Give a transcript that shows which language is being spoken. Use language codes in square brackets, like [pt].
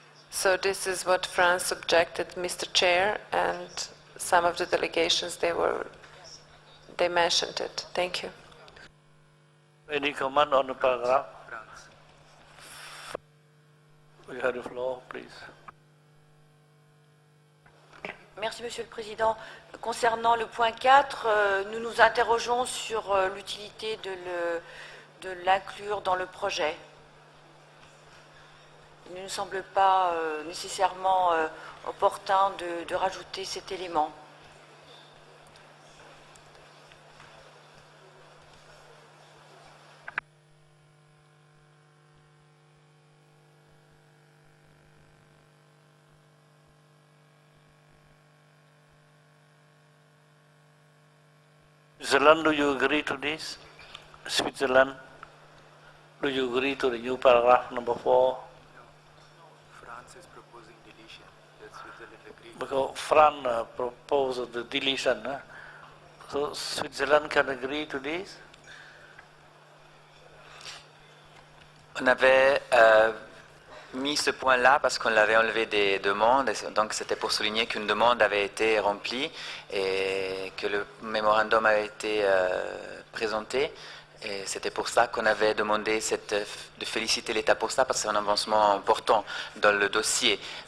[en] So this is what France objected, Mr. Chair, and some of the delegations, they mentioned it. Thank you. Any comment on the paragraph? You have the floor, please. [fr] Merci, Monsieur le Président. Concernant le point 4, nous nous interrogeons sur l'utilité de l'inclure dans le projet. il ne nous semble pas nécessairement opportun de rajouter cet élément. [en] Switzerland, do you agree to this? Switzerland, do you agree to the new paragraph number 4? France is proposing deletion. Does Switzerland agree? Because France proposed the deletion. So Switzerland can agree to this? [fr] On avait mis ce point-là parce qu'on l'avait enlevé des demandes, et donc c'était pour souligner qu'une demande avait été remplie et que le mémorandum avait été présenté. Et c'était pour ça qu'on avait demandé de féliciter l'État pour ça, parce que c'est un avancement important dans le dossier.